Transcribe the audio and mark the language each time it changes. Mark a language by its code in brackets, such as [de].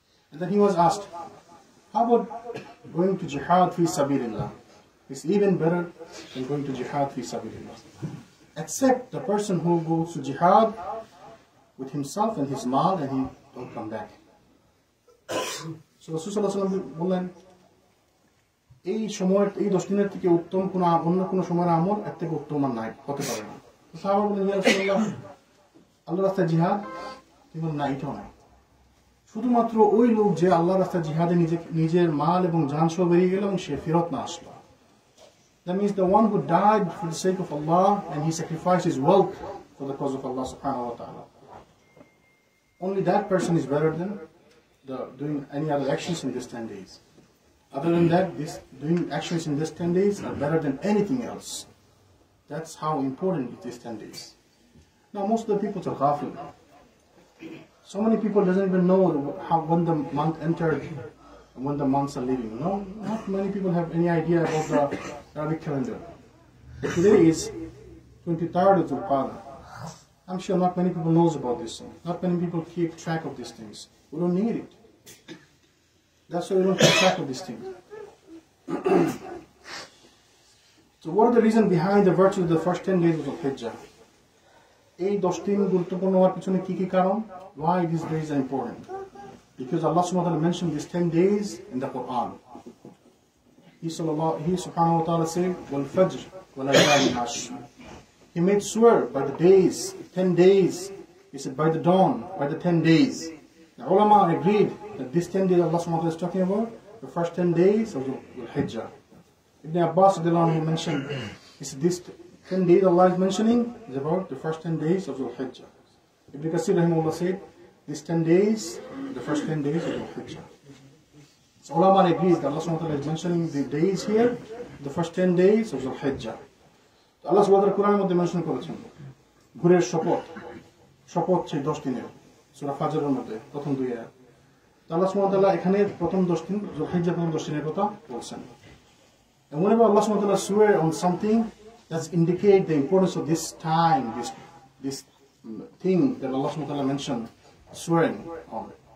[en] And then he was asked, how about going to jihad fi sabilillah? It's even better than going to jihad fi sabilillah, except the person who goes to jihad with himself and his mal and he don't come back. [bn] So Rasul sallallahu alaihi wasallam বললেন, এই সময়ের, এই 10 দিনের থেকে উত্তম অন্য কোনো সময়ের আমল এর থেকে উত্তম আর নাই, হতে পারে না। সাহাবা বললেন, ইয়া রাসূলুল্লাহ, আল্লাহর রাস্তায় জিহাদ? তিনি বললেন, না, এটাও নাই। শুধুমাত্র ওই লোক যে আল্লাহর রাস্তায় জিহাদে নিজের মাল এবং জান সহ বেরিয়ে গেল এবং সে ফেরত না আসলো। [en] That means the one who died for the sake of Allah and he sacrificed his wealth for the cause of Allah subhanahu wa ta'ala. Only that person is better than doing any other actions in these 10 days. Other than that, doing actions in these 10 days are better than anything else. That's how important it is 10 days. Now, most of the people are ghafil. So many people doesn't even know when the month entered and when the months are leaving. No, not many people have any idea about the Arabic calendar. Today is 23rd of Zulqa'dah. I'm sure not many people knows about this thing. Not many people keep track of these things. We don't need it. That's why we don't keep track of these things. So what are the reasons behind the virtue of the first 10 days of Zulhijjah? [bn] এই 10 দিন গুরুত্বপূর্ণ হওয়ার পিছনে কি কি কারণ? [en] Why these days are important? Because Allah subhanahu wa ta'ala mentioned these 10 days in the Quran. He subhanahu wa ta'ala said, [ar] وَالْفَجْرِ وَلَيَالٍ عَشْرٍ. [en] He made swear by the days, 10 days. He said by the dawn, by the 10 days. The ulama agreed that this 10 days Allah subhanahu wa ta'ala is talking about, the first 10 days of Dhul-Hijjah. Ibn Abbas mentioned, he said this 10 days Allah is mentioning is about the first 10 days of Dhul-Hijjah. Ibn Kathir rahimahullah said, these 10 days, the first 10 days of Dhul-Hijjah. So ulama agrees that Allah subhanahu wa ta'ala is mentioning the days here, the first 10 days of Dhul-Hijjah. [bn] Allah subhanahu wa ta'ala Quran মধ্যে mention করেছেন ভোরের শপথ সেই 10 দিনের সূরা ফাজরের মধ্যে প্রথম 2 আয়াত। আল্লাহ সুবহানাহু ওয়া তাআলা এখানে প্রথম 10 দিন যুলহিজ্জাহ প্রথম 10 দিনের কথা বলছেন। [en] And whenever Allah subhanahu wa ta'ala swear on something, that's indicate the importance of this time, this thing that Allah subhanahu wa ta'ala mentioned, swearing on.